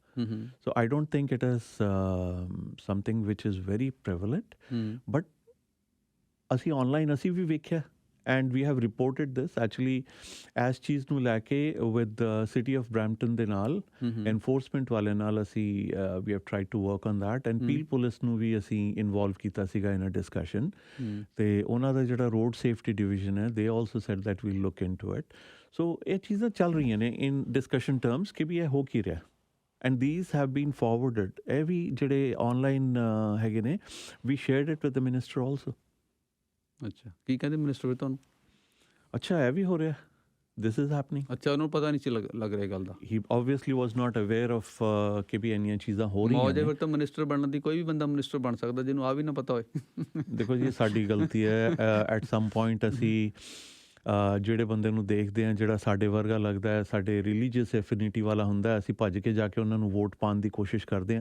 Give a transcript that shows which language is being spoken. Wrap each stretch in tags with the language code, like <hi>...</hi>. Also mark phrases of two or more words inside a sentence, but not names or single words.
<en>so I don't think it is something which is very prevalent, but</en> <pa>ਅਸੀਂ ਔਨਲਾਈਨ ਅਸੀਂ ਵੀ ਵੇਖਿਆ</pa> <en>and we have reported this actually</en> <pa>ਇਸ ਚੀਜ਼ ਨੂੰ ਲੈ ਕੇ</pa> <en>with City of Brampton</en> <pa>ਦੇ ਨਾਲ ਐਨਫੋਰਸਮੈਂਟ ਵਾਲੇ ਨਾਲ ਅਸੀਂ</pa> <en>we have tried to work on that and Peel Police</en> <pa>ਨੂੰ ਵੀ ਅਸੀਂ ਇਨਵੋਲਵ ਕੀਤਾ ਸੀਗਾ</pa> <en>in a discussion,</en> <pa>ਅਤੇ ਉਹਨਾਂ ਦਾ ਜਿਹੜਾ ਰੋਡ ਸੇਫਟੀ ਡਿਵੀਜ਼ਨ ਹੈ</pa> <en>they also said that we'll look into it.</en> <pa>ਸੋ ਇਹ ਚੀਜ਼ਾਂ ਚੱਲ ਰਹੀਆਂ ਨੇ</pa> <en>in discussion terms</en> <pa>ਕਿ ਵੀ ਇਹ ਹੋ ਕੀ ਰਿਹਾ, ਐਂਡ</pa> <en>these have been forwarded,</en> <pa>ਇਹ ਵੀ ਜਿਹੜੇ ਔਨਲਾਈਨ ਹੈਗੇ ਨੇ,</pa> <en>ਵੀ shared it with the minister also।</en> <pa>ਅੱਛਾ, ਕੀ ਕਹਿੰਦੇ ਮਿਨਿਸਟਰ ਤੁਹਾਨੂੰ? ਅੱਛਾ ਇਹ ਵੀ ਹੋ ਰਿਹਾ,</pa> <en>this is happening।</en> <pa>ਅੱਛਾ, ਉਹਨੂੰ ਪਤਾ ਨਹੀਂ ਸੀ ਲੱਗ ਰਿਹਾ ਗੱਲ ਦਾ।</pa> <en>he obviously was not aware of</en> <pa>ਕਿ ਵੀ ਇੰਨੀਆਂ ਚੀਜ਼ਾਂ ਹੋ ਰਹੀਆਂ ਮੌਜ ਹੈ ਨੇ। ਫਿਰ ਤਾਂ ਮਿਨਿਸਟਰ ਬਣਨ ਦੀ, ਕੋਈ ਵੀ ਬੰਦਾ ਮਿਨਿਸਟਰ ਬਣ ਸਕਦਾ ਜਿਹਨੂੰ ਆ ਵੀ ਨਾ ਪਤਾ ਹੋਏ। ਦੇਖੋ ਜੀ ਸਾਡੀ ਗਲਤੀ ਹੈ,</pa> <en>at some point</en> <pa>ਅਸੀਂ ਜਿਹੜੇ ਬੰਦੇ ਨੂੰ ਦੇਖਦੇ ਹਾਂ ਜਿਹੜਾ ਸਾਡੇ ਵਰਗਾ ਲੱਗਦਾ ਹੈ, ਸਾਡੇ</pa> <en>religious affinity</en> <pa>ਵਾਲਾ ਹੁੰਦਾ ਹੈ, ਅਸੀਂ ਭੱਜ ਕੇ ਜਾ ਕੇ ਉਹਨਾਂ ਨੂੰ ਵੋਟ ਪਾਉਣ ਦੀ ਕੋਸ਼ਿਸ਼ ਕਰਦੇ ਹਾਂ।</pa>